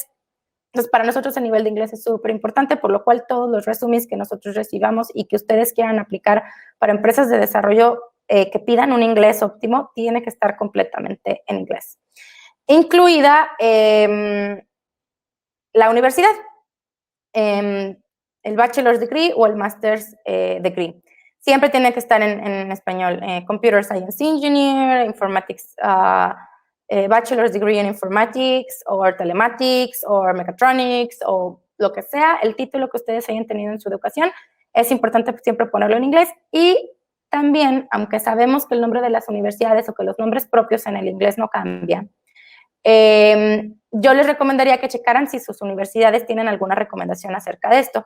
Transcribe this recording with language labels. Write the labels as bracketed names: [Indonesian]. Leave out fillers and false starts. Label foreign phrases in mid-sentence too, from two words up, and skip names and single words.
[Spanish] Entonces, para nosotros el nivel de inglés es súper importante, por lo cual todos los resúmenes que nosotros recibamos y que ustedes quieran aplicar para empresas de desarrollo que pidan un inglés óptimo, tiene que estar completamente en inglés. Incluida la universidad, el [English] bachelor's degree [Spanish] o el [English] master's degree. [Spanish] Siempre tiene que estar en español. [English] Computer Science Engineer, Informatics bachelor's degree in informatics, [Spanish] o telematics, o mechatronics, o lo que sea, el título que ustedes hayan tenido en su educación, es importante siempre ponerlo en inglés. Y también, aunque sabemos que el nombre de las universidades o que los nombres propios en el inglés no cambian, yo les recomendaría que checaran si sus universidades tienen alguna recomendación acerca de esto.